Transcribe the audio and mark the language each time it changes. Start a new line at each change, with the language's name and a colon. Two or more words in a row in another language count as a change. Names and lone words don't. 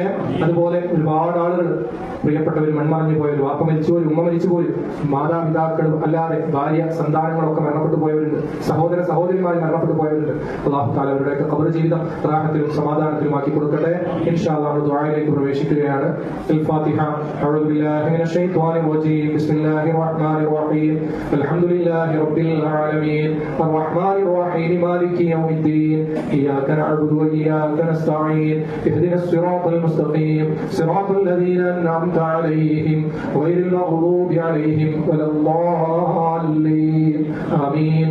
Malayalam: അതുപോലെ ഒരുപാട് ആളുകൾ പ്രിയപ്പെട്ടവർ മൺമറഞ്ഞു പോയവർ, വാപ്പ മരിച്ചുപോയി, ഉമ്മ മരിച്ചുപോയി, മാതാപിതാക്കളും അല്ലാതെ ഭാര്യ സന്താനങ്ങളൊക്കെ മരണപ്പെട്ടു പോയവരുണ്ട്, സഹോദര സഹോദരിമാർ മരണപ്പെട്ടു പോയവരുണ്ട്.
Arabic: الله تعالى
Malayalam: അവരുടെയൊക്കെ ഖബർ ജീവിതം റാഹത്തിലും സമാധാനത്തിലുമാക്കി കൊടുക്കട്ടെ.
Arabic: إن شاء الله
Malayalam: നമ്മൾ ദുആയിലേക്ക് പ്രവേശിക്കുകയാണ്.
Arabic: الفاتحة. أعوذ بالله من الشيطان الرجيم. بسم الله الرحمن الرحيم. الحمد لله رب العالمين الرحمن الرحيم مالك يوم الدين إياك نعبد وإياك نستعين اهدنا الصراط المستقيم صراط الذين أنعمت عليهم غير المغضوب عليهم ولا الضالين آمين.